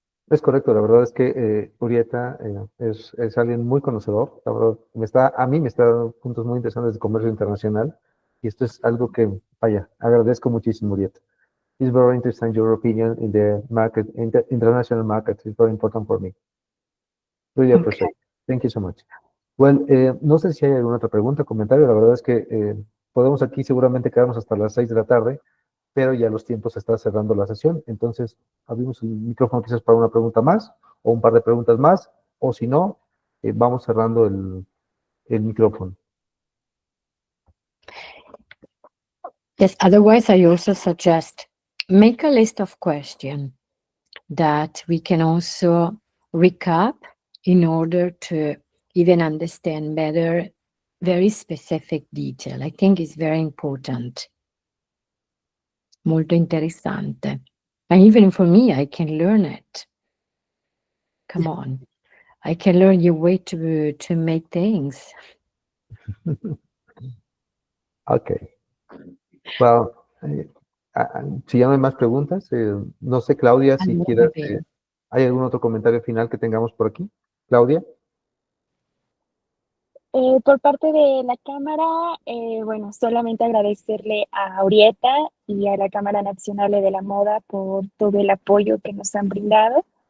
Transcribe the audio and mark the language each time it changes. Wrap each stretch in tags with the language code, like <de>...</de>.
<es>Es correcto, la verdad es que Urieta es alguien muy conocedor, la verdad, a mí me está dando puntos muy interesantes de comercio internacional y esto es algo que, vaya, agradezco muchísimo, Urieta.</es> <en>It's very interesting your opinion in the market, international market. It's very important for me. Really appreciate it. Thank you so much.</en> <es>Well, no sé si hay alguna otra pregunta, comentario. La verdad es que podemos aquí seguramente quedarnos hasta las 6 de la tarde, pero ya los tiempos se está cerrando la sesión. Entonces, abrimos el micrófono quizás para una pregunta más o un par de preguntas más, o si no, vamos cerrando el micrófono.</es> <en>Yes, otherwise I also suggest make a list of questions that we can also recap in order to even understand better very specific detail. I think it's very important.</en> <it>Molto interessante.</it> <en>And even for me, I can learn it. Come on. I can learn your way to make things. Okay.</en> <es>Well, si ya no hay más preguntas, no sé, Claudia, si quieres, ¿hay algún otro comentario final que tengamos por aquí? Claudia. Por parte de la Cámara, bueno, solamente agradecerle a Orieta y a la Cámara Nacional de la Moda por todo el apoyo que nos han brindado.</es>